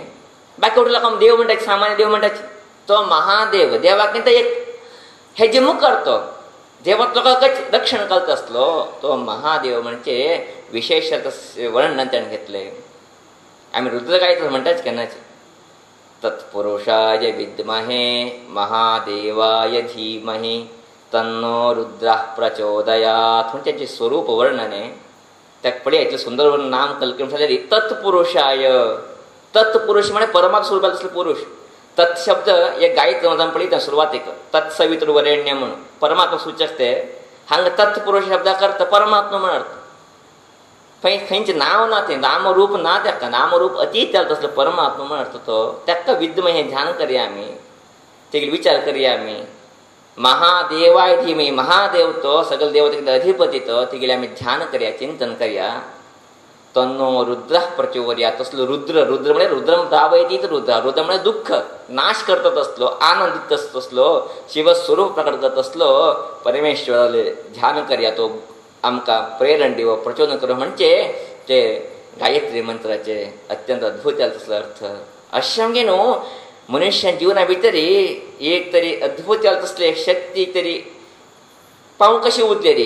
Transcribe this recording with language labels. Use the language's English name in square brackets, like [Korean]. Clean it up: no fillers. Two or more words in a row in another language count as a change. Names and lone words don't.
[Konkani] बाकी उरला लोकांक देव म्हणटात, सामान्य देव म्हणटात. तो महादेव देवाक एक हेजे मुखार तो देवात लोकांक रक्षण करता आसलो तो महादेव म्हणजे विशेष वर्णन ताणें घेतलें. आमी रुद्रगायत्र म्हणटाच केन्नाचे. [Sanskrit] तत्पुरुषाय विद्महे महादेवाय धीमहि तन्नो रुद्रः प्रचोदयात् [Konkani] म्हणजे ताचें स्वरूप वर्णन आहे. ताका पळय इतलें सुंदर नाम कल्पना जाल्यार तत्पुरुषाय. तत्पुरुष म्हणजे परमात्मा स्वरूपात असले पुरुष. तत् शब्द एक गायत्र मतान पळयता सुरवातेक तत्सवितुर्वरेण्य म्हणून परमात्मा सूचक ते. हांगा तत्पुरुष शब्दाक अर्थ परमात्मा म्हण अर्थ. खंयचें नांव ना तें, नामरूप ना ताका, नामरूप अतीत जालें तसलो परमात्मा म्हण अर्थ तो. ताका विद्मय हें ध्यान करया आमी, तेगे विचार करया आमी. [Sanskrit] महादेवाय धीमहि, [Konkani] महादेव तो सगळे देवतेचे अधिपती तो, तेगेले आमी ध्यान करया, चिंतन करया. [Sanskrit] तन्नो रुद्रः प्रचोदयात्. [Konkani] तसलो रुद्र, रुद्र म्हणजे रुद्रम दावयतीत रुद्र. रुद्र म्हणजे दुःख नाश करता तसलो, आनंदित तसलो, शिवस्वरूप प्रकट करता तसलो परमेश्वराले ध्यान करया. तो आमकां प्रेरण दिवो, प्रचोदन करप म्हणजे ते गायत्री मंत्राचे अत्यंत अद्भुत जालें तसलो अर्थ. अशें आमगे न्हू मनुष्या जिवना भितरी एक तरी अद्भुत जालें तसली एक शक्ती तरी पावूंक कशी उरली रे.